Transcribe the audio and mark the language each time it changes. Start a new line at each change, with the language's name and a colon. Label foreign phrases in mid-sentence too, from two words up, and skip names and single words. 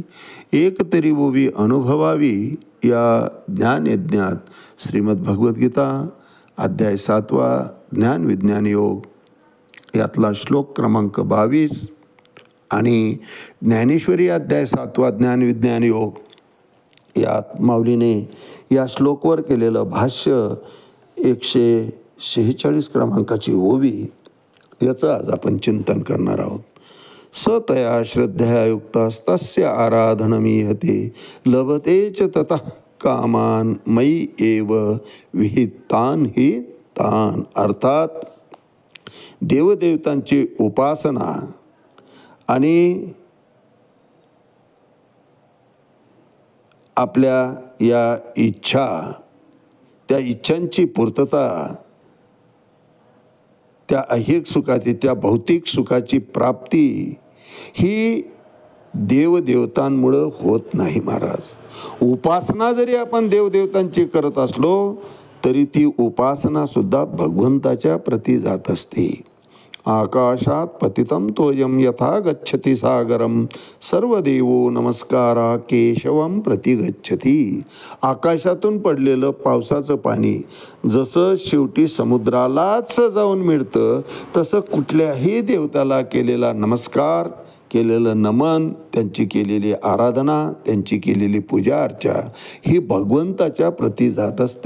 Marathi: एक तरी ओवी अनुभवावी या ज्ञानयज्ञात श्रीमद भगवद्गीता अध्याय 7 ज्ञान विज्ञान योग यातला श्लोक क्रमांक 22 आणि ज्ञानेश्वरी अध्याय 7 ज्ञान विज्ञान योग यात माऊलीने या श्लोकवर केलेलं भाष्य 146 क्रमांकाची ओवी याचं आज आपण चिंतन करणार आहोत.
Sanskrit: सतया श्रद्धया युक्तस्तस्य आराधनमीहते, लभते च ततः कामान मयि एव विहितान हि तान.
Marathi: अर्थात देवदेवतांची उपासना आणि आपल्या या इच्छा, त्या इच्छांची पूर्तता, त्या ऐहिक सुखाची, त्या भौतिक सुखाची प्राप्ती ही देवदेवतांमुळं होत नाही महाराज. उपासना जरी आपण देवदेवतांची करत असलो तरी ती उपासना सुद्धा भगवंताच्या प्रती जात असते.
Sanskrit: आकाशात पतितं तोयम यथा गच्छति सागरम, सर्व देवो नमस्कारा केशवम प्रति गच्छति.
Marathi: आकाशातून पडलेलं पावसाचं पाणी जसं शेवटी समुद्रालाच जाऊन मिळतं, तसं कुठल्याही देवताला केलेला नमस्कार, केलेलं नमन, त्यांची केलेली आराधना, त्यांची केलेली पूजा अर्चा ही भगवंताच्या प्रती जात असते.